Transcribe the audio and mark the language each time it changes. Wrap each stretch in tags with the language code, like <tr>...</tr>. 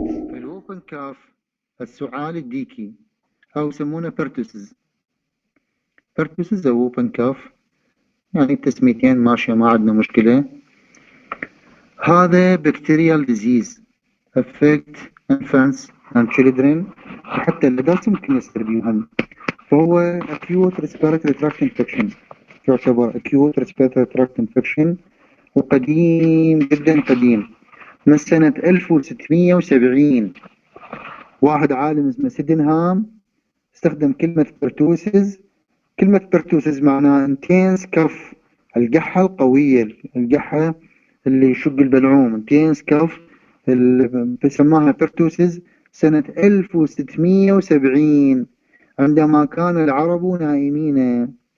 <ar>الوبن كاف السعال الديكي أو يسمونه بيرتوسز. بيرتوسز أو وبن كاف، يعني التسميتين ماشية ما عندنا مشكلة.</ar> <en>هذا bacterial disease affect infants and children،</en> <ar>وحتى الأدلت ممكن يصير بيهم. فهو</ar> <en>acute respiratory tract infection،</en> <ar>يعتبر acute respiratory tract infection، وقديم جدا قديم، من سنة 1670. واحد عالم اسمه سيدنهام استخدم كلمة برتوسز. كلمة برتوسز معناها انتينس كف، القحة القوية، القحة اللي يشق البلعوم، انتينس كف، سماها برتوسز سنة 1670 عندما كان العرب نائمين.</ar>